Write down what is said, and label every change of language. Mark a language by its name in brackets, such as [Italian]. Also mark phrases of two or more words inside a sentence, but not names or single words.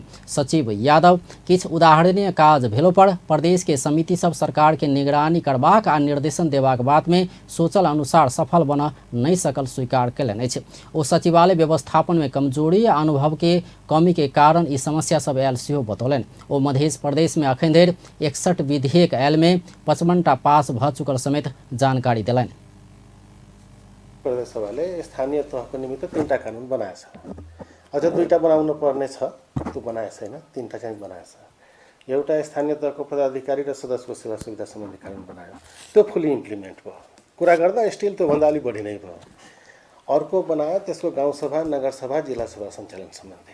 [Maithili] सचिव यादव किछ उदाहरणीय काज भेलो पर प्रदेश के समिति सब सरकार के निगरानी करबाक आ निर्देशन देबाक बात में सोचल अनुसार सफल बन नहीं सकल स्वीकार कयलनि अछि। ओ सचिवालय व्यवस्थापन में कमजोरी आ अनुभव के कमी के कारण ई समस्या सब आयल सेहो बतौलनि। ओ मध्य प्रदेश में अखन धरि 61 विधेयक आयल में 55टा पास भ चुकल समेत जानकारी देलनि। [Nepali] प्रदेश सभाले स्थानीय तहको निमित्त 3टा कानुन बनाएछ। अझ 2टा बनाउनु पर्ने छ, त्यो बनाएको छैन। 3टा चाहिँ बनाएछ। एउटा स्थानीय तहको पदाधिकारी र सदस्यको सेवा सुविधा सम्बन्धी कानुन बनायो, त्यो [English] fully implement [Nepali] भयो। कुरा गर्दा स्टिल त्यो भन्दा अलि बढी नै भयो। अर्को बनायो त्यसको गाउँसभा, नगरसभा, जिल्ला सभा सञ्चालन सम्बन्धी।